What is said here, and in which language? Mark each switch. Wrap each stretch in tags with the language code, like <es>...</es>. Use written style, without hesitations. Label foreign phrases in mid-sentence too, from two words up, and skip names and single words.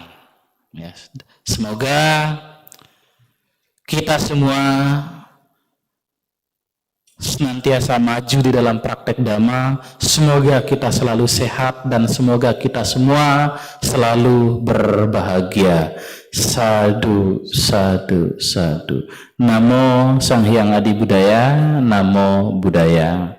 <id>Ya, semoga kita semua senantiasa maju di dalam praktek dhamma. Semoga kita selalu sehat dan semoga kita semua selalu berbahagia.</id> <pi>Sadhu, sadhu, sadhu. Namo Sang Hyang Adi Budaya, Namo Buddhaya.</pi>